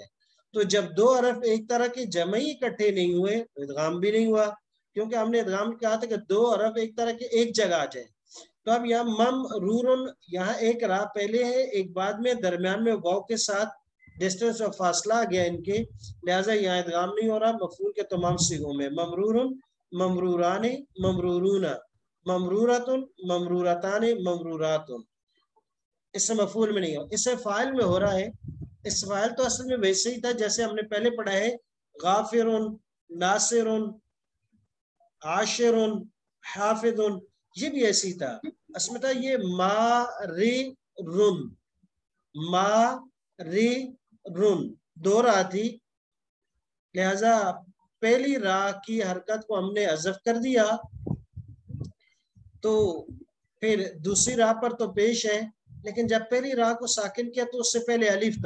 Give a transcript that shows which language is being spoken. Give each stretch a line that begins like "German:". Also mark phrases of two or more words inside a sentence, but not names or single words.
Urdu: تو جب دو حرف ایک طرح کے جمعی اکٹھے نہیں ہوئے تو ادغام بھی نہیں ہوا, کیونکہ ہم نے ادغام کہا تھا کہ دو حرف ایک طرح کے ایک جگہ آ جائیں. تو اب یہاں ممرورن, یہاں ایک راہ پہلے ہے ایک بعد میں, درمیان میں واو کے ساتھ ڈسٹنس اور فاصلہ آ گیا ان کے, لہٰذا یہاں ادغام نہیں ہو رہا. مفعول کے تمام صیغوں میں
Arabic: ممرورن, ممرورانی, ممرورونا, ممرورتن, ممرورتانی, ممروراتن.
Urdu: اس سے مفعول میں نہیں ہو, اس سے فاعل میں ہو رہا ہے. اس فاعل تو اصل میں ویسے ہی تھا جیسے ہم نے پہلے پڑھا ہے,
Arabic: غافرن, ناصرن, عاشرن, حافظن,
Urdu: یہ بھی ایسی تھا. اسمتا یہ ماررن, ماررن دو راہ تھی, لہذا پہلی راہ کی حرکت کو ہم نے حذف کر دیا, تو پھر دوسری راہ پر تو پیش ہے, لیکن جب پہلی راہ کو ساکن کیا تو اس سے پہلے الف تھا.